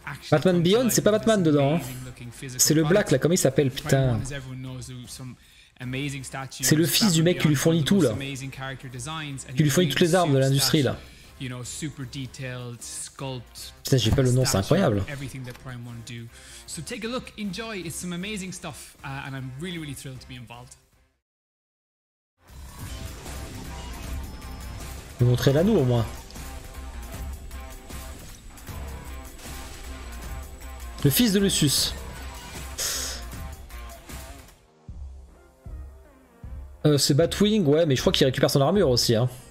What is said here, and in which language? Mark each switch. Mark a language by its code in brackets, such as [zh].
[fr] Batman Beyond, c'est pas Batman dedans. Hein. C'est le Black là, comment il s'appelle, putain. C'est le fils du mec qui lui fournit tout là. Qui lui fournit toutes les armes de l'industrie là. Putain, j'ai pas le nom, c'est incroyable. [en] So take a look, enjoy, it's some amazing stuff, and I'm really thrilled to be involved. [fr] Montrez-la nous au moins. Le fils de Lucius. C'est Batwing, ouais, mais je crois qu'il récupère son armure aussi. Hein.